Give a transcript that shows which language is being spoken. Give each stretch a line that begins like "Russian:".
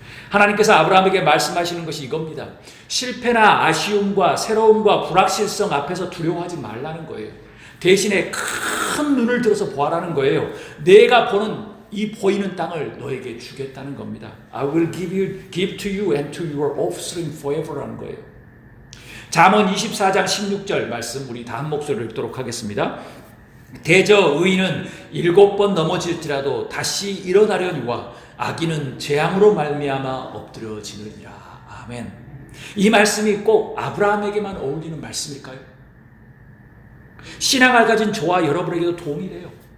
Korean: 하나님께서 아브라함에게 말씀하시는 것이 이겁니다. 실패나 아쉬움과 새로움과 불확실성 앞에서 두려워하지 말라는 거예요. 대신에 큰 눈을 들어서 보아라는 거예요. 내가 이 보이는 땅을 너에게 주겠다는 겁니다.
English: I will give to you and to your offspring forever라는
Korean: 거예요. 잠언 24장 16절 말씀 우리 다 한 목소리로 읽도록 하겠습니다. 대저 의인은 7번 넘어질지라도 다시 일어나려니와 악인은 재앙으로 말미암아 엎드려지느니라. 아멘. 이 말씀이 꼭 아브라함에게만 어울리는 말씀일까요? 신앙을 가진 저와 여러분에게도 도움이 돼요.